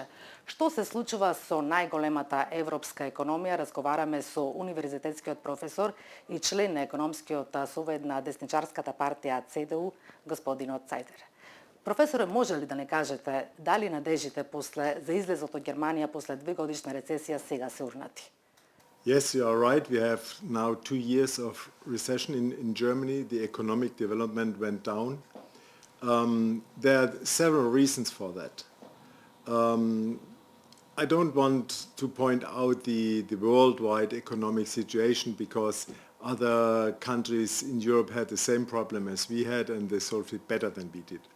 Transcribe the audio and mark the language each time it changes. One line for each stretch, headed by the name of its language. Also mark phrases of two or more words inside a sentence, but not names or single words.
Macedonian: Што се случува со најголемата европска економија, разговараме со универзитетскиот професор и член на економскиот совет на десничарската партија Sitel, господинот Цајтел. Професоре, може ли да не кажете дали надежите за излезот од Германија после 2-годишна рецесија сега се урнати?
English: Yes, you are right. We have now 2 years of recession in Germany. The economic development went down. There are several reasons for that. I don't want to point out the worldwide economic situation because other countries in Europe had the same problem as we had and they solved it better than we did.